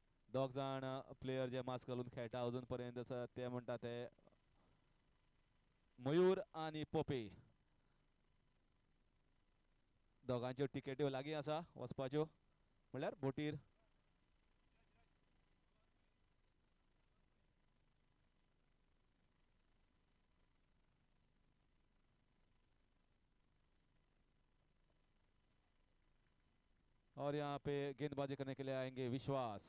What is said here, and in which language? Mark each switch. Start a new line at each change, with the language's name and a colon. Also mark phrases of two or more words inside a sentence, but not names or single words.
Konkani: दोग जाण प्लेयर जे मास्क घालून खेळटा अजून पर्यंत ते म्हणटा ते मयूर आणि पोपे दोगांच्यो टिकेट्यो लागीं आसा वचपाच्यो म्हणल्यार बोटीर.
Hindi: और यहाँ पे गेंदबाजी करने के लिए आएंगे विश्वास.